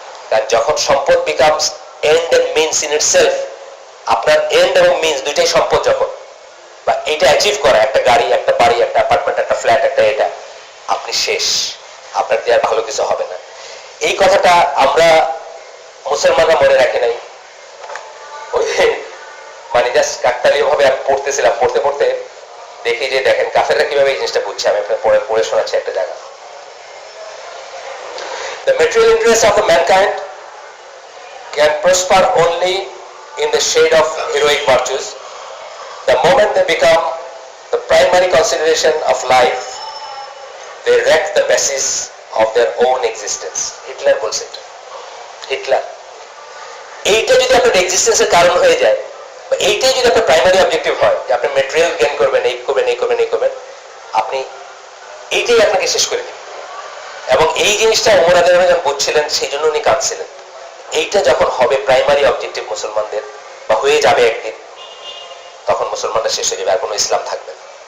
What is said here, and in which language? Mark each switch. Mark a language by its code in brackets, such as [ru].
[bn] কারণ যখন সম্পদ [en] becomes end and means in itself, [bn] আপনার এন্ড এবং মিনস দুইটাই সম্পদ যখন, বা এটা অ্যাচিভ করা, একটা গাড়ি, একটা বাড়ি, একটা অ্যাপার্টমেন্ট, একটা ফ্ল্যাট, একটা এটা, আপনি শেষ, আপনার দিয়ে আর ভালো কিছু হবে না। এই কথাটা আমরা মুসলমানরা মনে রাখি নাই। ওই মানে জাস্ট কাকতালীয় ভাবে আমি পড়তেছিলাম, পড়তে পড়তে দেখি যে দেখেন কাফেররা কিভাবে এই জিনিসটা বুঝছে। আমি আপনার পড়ে শোনাচ্ছি একটা জায়গা। [en] The material interests of the mankind can prosper only in the shade of heroic virtues. The moment they become the primary consideration of life, they wreck the basis of their own existence. [bn] Hitler বলছে, Hitler. এইটা যদি আপনার এক্সিস্টেন্সের কারণ হয়ে যায়, এইটাই যদি আপনার প্রাইমারি অবজেক্টিভ হয়, যে আপনি মেটেরিয়াল গেইন করবেন, এই করবেন, এই করবেন, এই করবেন, আপনি এইটাই আপনাকে শেষ করে দিবেন। এবং এই জিনিসটা ওমর রাদিয়াল্লাহু আনহু যখন বুঝছিলেন, সেই জন্য উনি কাঁদছিলেন। এইটা যখন হবে প্রাইমারি অবজেক্টিভ মুসলমানদের, বা হয়ে যাবে একদিন, তখন মুসলমানরা শেষ হয়ে যাবে, আর কোনো ইসলাম থাকবে না।